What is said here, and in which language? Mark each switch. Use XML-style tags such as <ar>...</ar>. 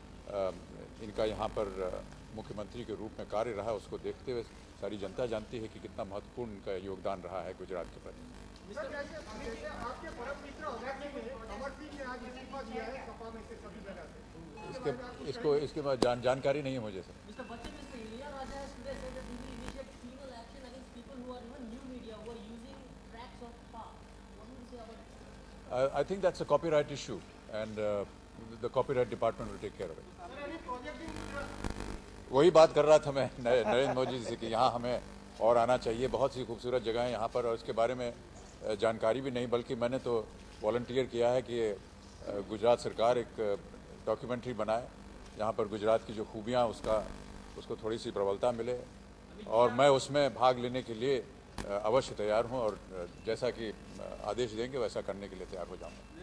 <hi>इनका यहाँ पर मुख्यमंत्री के रूप में कार्य रहा, उसको देखते हुए सारी जनता जानती है कि कितना महत्वपूर्ण इनका योगदान रहा है गुजरात के प्रति। आपके परम मित्र अमेठी में अमर सिंह ने आज इस्तीफा दिया है सपा में से सभी जगह से। इसके बाद जानकारी नहीं है मुझे sir.</hi> <en>Mr. Bachchan, Mr. Ilia Raja has today said that he will initiate penal action against people who are even new media who are using tracks of power. What do you say about it? I think that's a copyright issue and the copyright department will take care of it.</en> <hi>वही बात कर रहा था मैं नरेंद्र मोदी जी से कि यहाँ हमें और आना चाहिए, बहुत सी खूबसूरत जगह हैं यहाँ पर और इसके बारे में जानकारी भी नहीं, बल्कि मैंने तो वॉलंटियर किया है कि गुजरात सरकार एक डॉक्यूमेंट्री बनाए जहाँ पर गुजरात की जो खूबियाँ उसको थोड़ी सी प्रबलता मिले और मैं उसमें भाग लेने के लिए अवश्य तैयार हूँ और जैसा कि आदेश देंगे वैसा करने के लिए तैयार हो जाऊँगा।</hi>